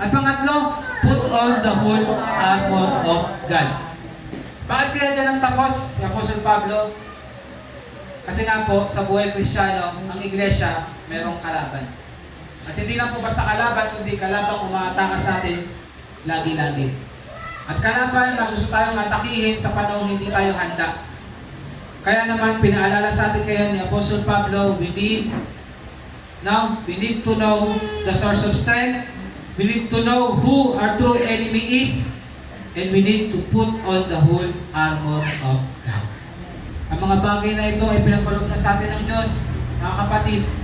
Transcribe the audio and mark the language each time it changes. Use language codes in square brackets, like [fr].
[tl] At pangatlo, [en] put on the whole armor of God. [tl] Bakit kaya dyan ang tapos, si Apostle Pablo? Kasi nga po, sa buhay Kristiyano, ang iglesia, merong kalaban. At hindi lang po basta kalaban, kundi kalaban umaataka sa atin lagi-lagi. At kalaban na gusto tayong atakihin sa panahon hindi tayo handa. Kaya naman, pinaalala sa atin kaya ni Apostle Pablo, [en] we need to know the source of strength, we need to know who our true enemy is, and we need to put on the whole armor of God. [tl] Ang mga bagay na ito ay pinagbalog na sa atin ng Diyos, mga kapatid.